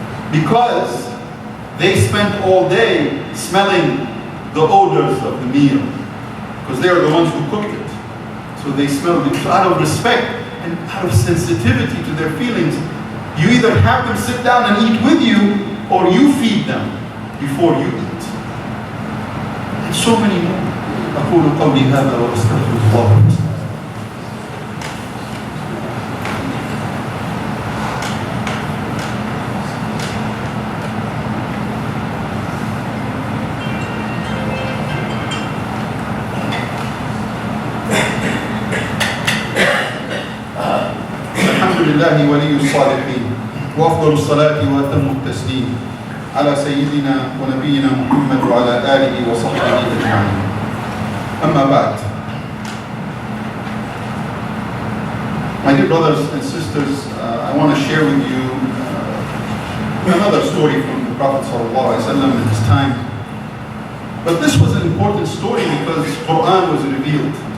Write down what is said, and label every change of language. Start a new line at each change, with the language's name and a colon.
English: Because they spent all day smelling the odors of the meal. Because they are the ones who cooked it. So they smelled it. So out of respect and out of sensitivity to their feelings, you either have them sit down and eat with you, or you feed them before you eat. And so many more.
Arabic: أقول قولي هذا وأستغفر الله. الحمد لله ولي الصالحين وأفضل الصلاة وأتم التسليم على سيدنا ونبينا محمد وعلى آله وصحبه أجمعين. أما بعد.
English: My dear brothers and sisters, I want to share with you another story from the Prophet ﷺ in his time. But this was an important story because Quran was revealed.